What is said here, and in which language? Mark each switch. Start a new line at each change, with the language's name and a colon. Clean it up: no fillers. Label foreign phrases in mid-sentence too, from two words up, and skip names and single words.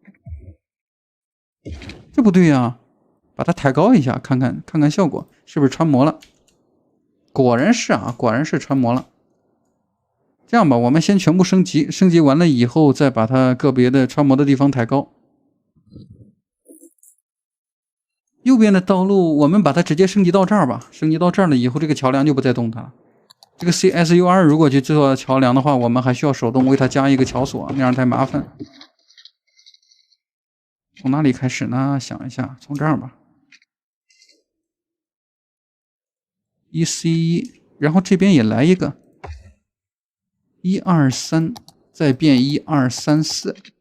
Chinese: 這不對啊，把它抬高一下，看看效果，是不是穿模了？果然是啊，果然是穿模了。這樣吧，我們先全部升級，升級完了以後再把它個別的穿模的地方抬高。右邊的道路我們把它直接升級到這兒吧，升級到這兒了以後，這個橋梁就不再動它了。這個 CSUR 如果去做橋梁的話，我們還需要手動為它加一個橋索，那樣太麻煩。從哪裡開始呢？想一下，從這兒吧。1C1，然後這邊也來一個1、2、3，再變1、2、3、4。